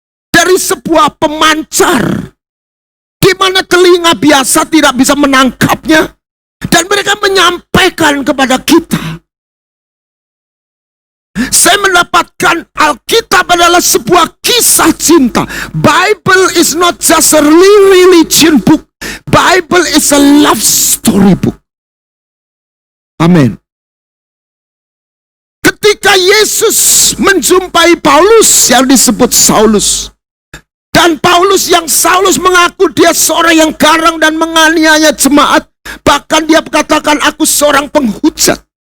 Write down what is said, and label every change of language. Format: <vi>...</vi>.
<id>dari sebuah pemancar, di mana telinga biasa tidak bisa menangkapnya, dan mereka menyampaikan kepada kita. Saya mendapatkan Alkitab adalah sebuah kisah cinta.</id> <en>Bible is not just a religion book. Bible is a love story book.</en> <id>Amin. Ketika Yesus menjumpai Paulus yang disebut Saulus, dan Paulus yang Saulus mengaku dia seorang yang garang dan menganiaya jemaat, bahkan dia katakan aku seorang penghujat.</id>